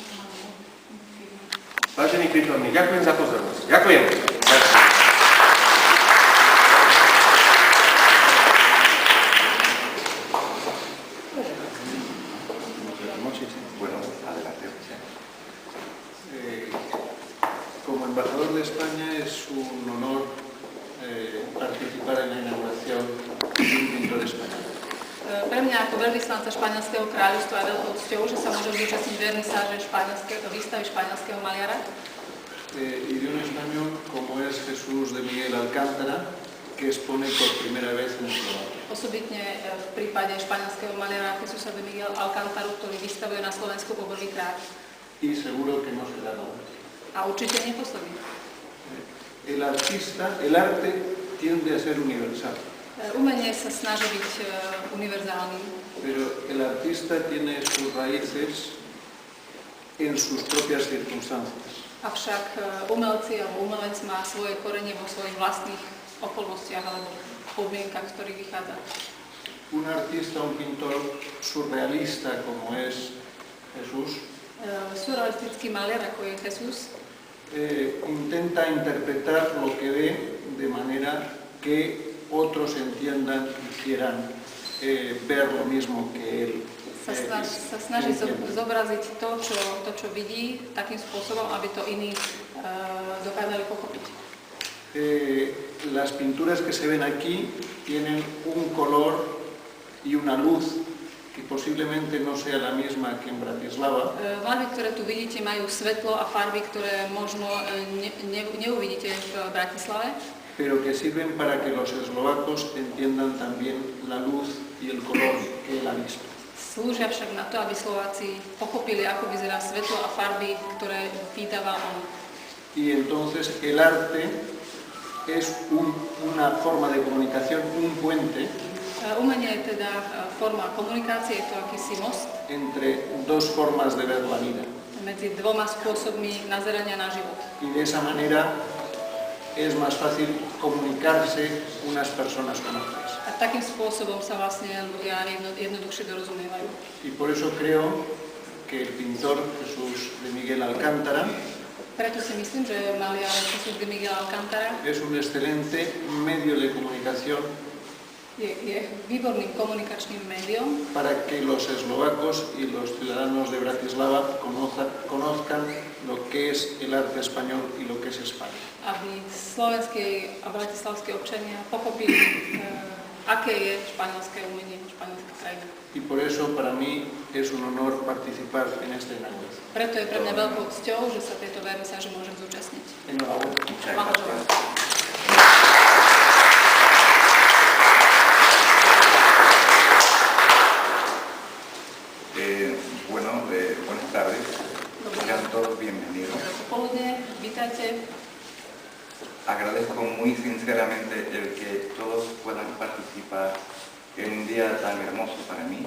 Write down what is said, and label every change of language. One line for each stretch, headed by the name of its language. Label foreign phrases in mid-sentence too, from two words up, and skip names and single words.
Slovak: Vážení prítomní, ďakujem za pozornosť. Ďakujem.
Spanish: Como embajador de España es un honor participar en la inauguración de un pintor español.
Slovak: Pre mňa ako veľvyslanca Španielského kráľovstva je veľkou cťou, že sa môžem zúčastniť vernisáže výstavy španielského maliara.
Spanish: Y de un español como es Jesús de Miguel Alcántara, que expone por primera vez en Eslovaquia.
Slovak: Osobitne v prípade španielského maliara Jesúsa de Miguel Alcántaru, ktorý vystavuje na Slovensku po prvýkrát.
Spanish: Y seguro que no será la última.
Slovak: A určite neposledný.
Spanish: El artista, el arte tiende a ser universal,
Slovak: Umenie sa snaží byť univerzálnym,
Spanish: pero el artista tiene sus raíces en sus propias circunstancias.
Slovak: avšak umelci alebo umelec má svoje korenie vo svojich vlastných okolnostiach alebo podmienkach, z ktorých vychádza.
Spanish: Un artista, un pintor surrealista como es Jesús,
Slovak: Surrealistický maliar, ako je Jesus,
Spanish: intenta interpretar lo que ve de manera que otros entiendan y quieran ver lo mismo que él.
Slovak: sa snaží zobraziť to, čo vidí, takým spôsobom, aby to iní dokázali pochopiť.
Spanish: Las pinturas que se ven aquí tienen un color y una luz que posiblemente no sea la misma que en Bratislava,
Slovak: Malby, ktoré tu vidíte, majú svetlo a farby, ktoré možno neuvidíte v Bratislave,
Spanish: pero que sirven para que los eslovacos entiendan también la luz y el color que él ha visto.
Slovak: slúžia však na to, aby Slováci pochopili, ako vyzerá svetlo a farby, ktoré vydáva on.
Spanish: Y entonces el arte es una forma de comunicación, un puente
Slovak: Umenie je teda forma komunikácie, je to akýsi most
Spanish: entre dos formas de ver la vida.
Slovak: medzi dvoma spôsobmi nazerania na život.
Spanish: Y de esa manera es más fácil comunicarse unas personas con otras.
Slovak: A takým spôsobom sa vlastne ľudia jednoduchšie dorozumievajú.
Spanish: Y por eso creo que el pintor Jesús de Miguel Alcántara
Slovak: Preto si myslím, že maliar Jesús de Miguel Alcántara
Spanish: es un excelente medio de comunicación
Slovak: je výborným komunikačným médium,
Spanish: para que los eslovacos y los ciudadanos de Bratislava conozcan lo que es el arte español y lo que es España.
Slovak: aby slovenskí a bratislavskí občania pochopili, aké je španielské umenie, španielská krajina.
Spanish: Y por eso para mí es un honor participar en esta inauguración.
Slovak: Preto je pre mňa veľkou cťou, že sa tejto vernisáže môžem zúčastniť.
Spanish: Enhorabuena.
Slovak: Blahoželám.
Spanish: Buenas tardes, sean todos bienvenidos.
Slovak: Popoludne, vítajte.
Spanish: Agradezco muy sinceramente el que todos puedan participar en un día tan hermoso para mí.